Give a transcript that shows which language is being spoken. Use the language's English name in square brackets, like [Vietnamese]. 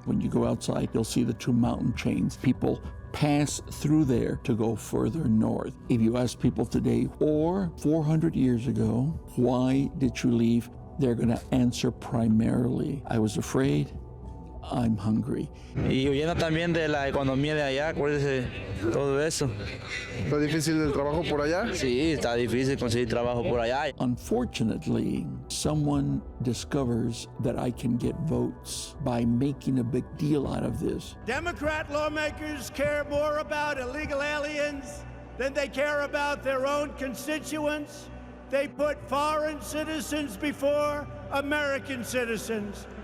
[English] When you go outside, you'll see the two mountain chains. People pass through there to go further north. If you ask people today, or 400 years ago, why did you leave? They're gonna answer primarily, I was afraid, I'm hungry. [Spanish] Y huyendo también de la economía de allá, acuérdese, todo eso. ¿Está difícil el trabajo por allá? Sí, está difícil conseguir trabajo por allá. [English] Unfortunately, someone discovers that I can get votes by making a big deal out of this. Democrat lawmakers care more about illegal aliens than they care about their own constituents. They put foreign citizens before American citizens.